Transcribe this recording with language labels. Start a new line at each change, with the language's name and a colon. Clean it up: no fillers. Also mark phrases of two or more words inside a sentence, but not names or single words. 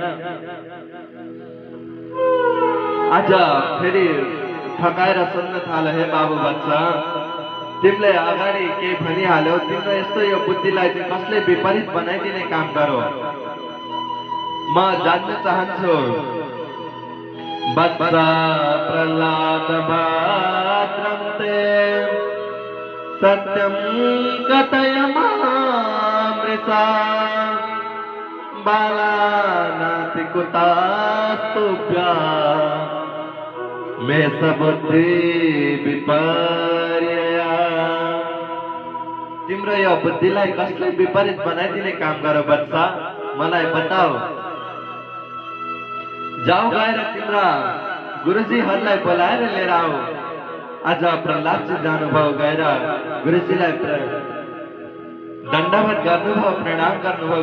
Nepali: आज फेरि ठकाएर सोध्न थाल्यो, हे बाबु बच्चा, तिमीले अगाडि केही भनिहाल्यौ, तिम्रो यस्तो यो बुद्धिलाई चाहिँ कसले विपरीत बनाइदिने काम गरो? म जान्न चाहन्छु।
Sanskrit: बच्चा प्रहलाद भद्रं ते सत्यं कथय मामृषा बालानाति कुतास्तुभ्या मे सबुद्धि विपर्यया।
Nepali: तिम्रो यो बुद्धिलाई कसले विपरीत बनाइदिने काम गरो बच्चा, मलाई बताऊ। जाऊ गएर तिम्रा गुरुजीहरूलाई बोलाएर लिएर आऊ। आज प्रहलादजी जानुभयो, गएर गुरुजीलाई दण्डवत गर्नुभयो, प्रणाम गर्नुभयो।